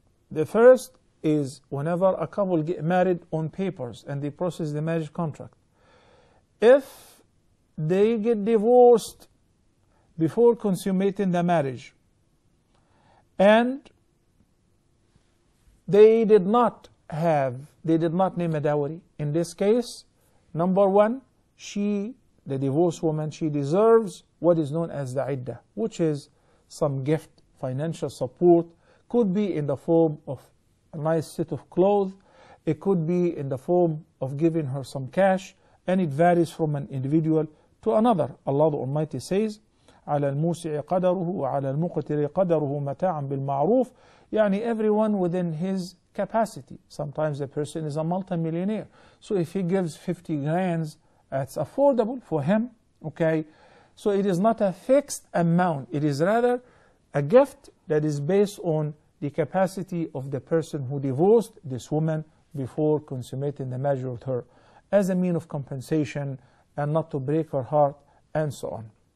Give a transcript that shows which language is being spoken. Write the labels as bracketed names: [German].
[English] The first is whenever a couple get married on papers and they process the marriage contract, if they get divorced before consummating the marriage and they did not name a dowry, in this case, number 1, the divorced woman, she deserves what is known as the iddah, which is some gift, financial support. Could be in the form of a nice set of clothes, it could be in the form of giving her some cash, and it varies from an individual to another. [Arabic] Allah the Almighty says, على الموسع قدره وعلى المقتر قدره متاعا بالمعروف. يعني [English] everyone within his capacity. Sometimes a person is a multi-millionaire, so if he gives 50 grand, that's affordable for him. Okay, so it is not a fixed amount, it is rather a gift that is based on the capacity of the person who divorced this woman before consummating the marriage with her, as a mean of compensation and not to break her heart and so on.